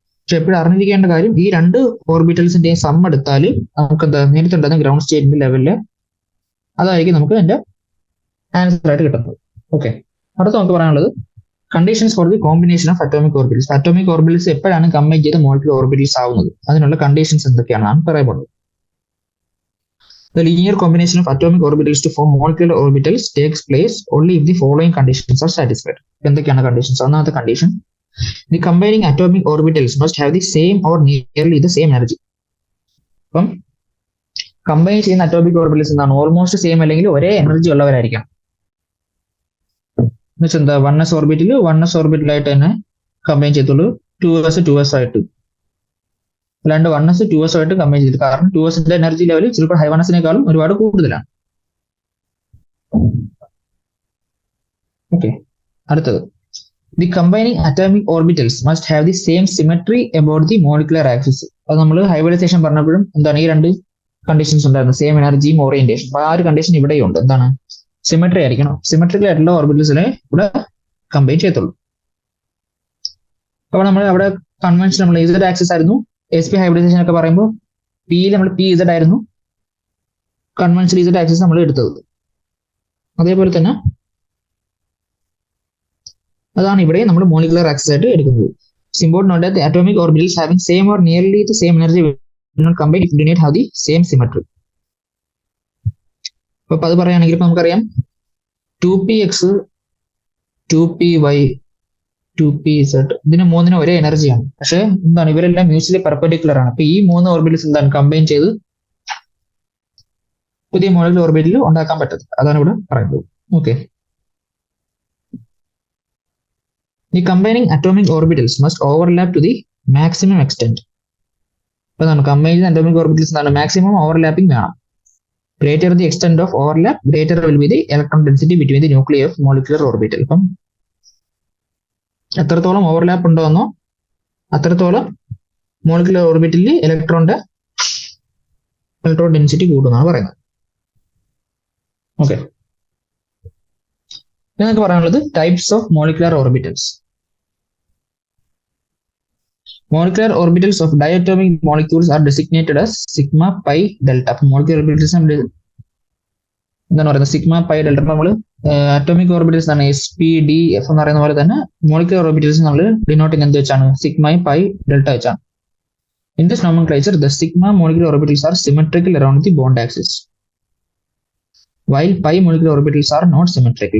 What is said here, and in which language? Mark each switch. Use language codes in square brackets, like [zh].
[ml] പക്ഷെ എപ്പോഴും അറിഞ്ഞിരിക്കേണ്ട കാര്യം ഈ 2 ഓർബിറ്റൽസിന്റെയും സം എടുത്താൽ നമുക്ക് എന്താ നേരത്തെ ഉണ്ടാകുന്ന ഗ്രൗണ്ട് സ്റ്റേറ്റിന്റെ ലെവലില് അതായിരിക്കും നമുക്ക് അതിന്റെ ആൻസർ ആയിട്ട് കിട്ടുന്നത്. [en] okay, [ml] അടുത്ത നമുക്ക് പറയാനുള്ളത് [en] Conditions for the combination of atomic orbitals. [ml] Atomic orbitals എപ്പോഴാണ് കമ്പൈൻ ചെയ്ത് മോളിക്കുലർ ഓർബിറ്റൽസ് ആവുന്നത്, അതിനുള്ള കണ്ടീഷൻസ് എന്തൊക്കെയാണ് പറയപ്പെടുന്നത്. [en] The linear combination of atomic orbitals to form molecular orbitals takes place only if the following conditions are satisfied. [ml] എന്തൊക്കെയാണ് conditions? ഒന്നാമത്തെ condition, [en] the combining atomic orbitals must have the same or nearly the same energy. [ml] അപ്പം combine ചെയ്യുന്ന atomic orbitals എന്താണ് almost same അല്ലെങ്കിൽ ഒരേ energy ഉള്ളവരായിരിക്കണം. എന്നുവെച്ചാൽ എന്താ 1s ഓർബിറ്റലായിട്ട് തന്നെ കമ്പൈൻ ചെയ്തുള്ളൂ, 2s ആയിട്ട്. അല്ലാണ്ട് 1s 2s ആയിട്ട് കമ്പൈൻ ചെയ്തിട്ട്, കാരണം 2sന്റെ എനർജി ലെവൽ ചിലപ്പോൾ 1sനേക്കാളും ഒരുപാട് കൂടുതലാണ്. [en] Okay, അടുത്തത് the combining atomic orbitals must have the same symmetry about the molecular axis. [ml] അത് നമ്മൾ ഹൈബ്രിഡൈസേഷൻ പറഞ്ഞപ്പോഴും എന്താണ് ഈ 2 കണ്ടീഷൻസ് ഉണ്ടായിരുന്നു, സെയിം എനർജിയും ഓറിയന്റേഷൻ. അപ്പൊ ആ ഒരു കണ്ടീഷൻ ഇവിടെയും ഉണ്ട്, എന്താണ് സിമെട്രി ആയിരിക്കണം. സിമെട്രിക്കൽ ആയിട്ടുള്ള ഓർബിറ്റൽസിനെ ഇവിടെ കമ്പൈൻ ചെയ്യത്തുള്ളൂ. അപ്പൊ നമ്മൾ അവിടെ കൺവെൻഷൻ നമ്മൾ ഇസഡ് ആക്സിസ് ആയിരുന്നു. SP ഹൈബ്രിഡൈസേഷൻ ഒക്കെ പറയുമ്പോൾ പിയിൽ നമ്മൾ PZ ആയിരുന്നു കൺവെൻഷണൽ ഇസഡ് ആക്സിസ് നമ്മൾ എടുത്തത്. അതേപോലെ തന്നെ അതാണ് ഇവിടെ നമ്മൾ മോളിക്കുലർ ആക്സിസ് ആയിട്ട് എടുക്കുന്നത്. [en] Important note that the atomic orbitals having same or nearly the same energy will not combine if they do not have the same symmetry. [ml] അപ്പൊ അത് പറയുകയാണെങ്കിൽ ഇപ്പൊ നമുക്കറിയാം 2px 2py 2pz ഇതിന് മൂന്നിനും ഒരേ എനർജിയാണ്. പക്ഷെ എന്താണ് ഇവരെല്ലാം മ്യൂച്വലി പെർപെൻഡിക്കുലർ ആണ്. അപ്പൊ ഈ 3 ഓർബിറ്റൽസ് എന്താണ് കമ്പൈൻ ചെയ്ത് പുതിയ മോളിക്കുലർ ഓർബിറ്റൽ ഉണ്ടാക്കാൻ പറ്റത്തില്ല. അതാണ് ഇവിടെ പറയുന്നത്. [en] Okay, The combining atomic orbitals must overlap to the maximum extent. [ml] അപ്പോൾ കമ്പൈൻ അറ്റോമിക് ഓർബിറ്റൽസ് എന്താണ് മാക്സിമം ഓവർലാപ്പിംഗ് വേണം. [en] Greater the extent of overlap, greater will be the electron density between the nuclei of molecular orbital. [ml] അപ്പം എത്രത്തോളം overlap ഉണ്ടോന്നോ അത്രത്തോളം molecular ഓർബിറ്റലിൽ electron density കൂടുമെന്നാണ് പറയുന്നത്. [en] okay, [ml] നിങ്ങൾക്ക് പറയാനുള്ളത് [en] Types of molecular orbitals. Molecular orbitals of diatomic molecules are designated as sigma, pi, delta. [ml] അപ്പോൾ molecular orbitals എന്താണ് പറയുന്നത് sigma pi delta. നമ്മൾ അറ്റോമിക് ഓർബിറ്റൽസ് ആണ് എസ് പി ഡി എഫ് എന്ന് പറയുന്ന പോലെ തന്നെ മോളിക്കുലർ ഓർബിറ്റൽസ് നമ്മൾ ഡിനോട്ടിങ് എന്ത് വെച്ചാണ് സിഗ്മ പൈ ഡെൽറ്റ വെച്ചാണ്. [en] In this nomenclature, the sigma molecular orbitals are symmetrical around the bond axis, while pi molecular orbitals are not symmetrical.